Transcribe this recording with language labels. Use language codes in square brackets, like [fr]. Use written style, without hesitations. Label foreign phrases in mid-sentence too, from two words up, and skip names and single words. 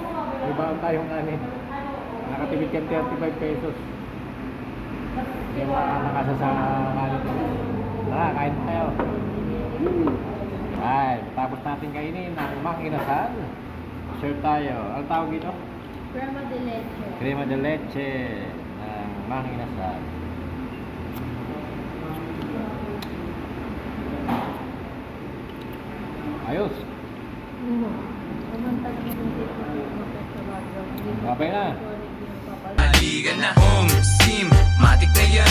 [tl] May baon tayong kanin. Nakatipid ka 35 pesos. Hindi mo nakakasa sa kanin. Tara, kain tayo. Right. Tapos natin kainin ng mga inasal. Serve tayo. Ano tawag dito? [es] Crema de leche. Crema de leche [tl] ng mga inasal. Ayos. Okay na. Aligan na home, sim, matik na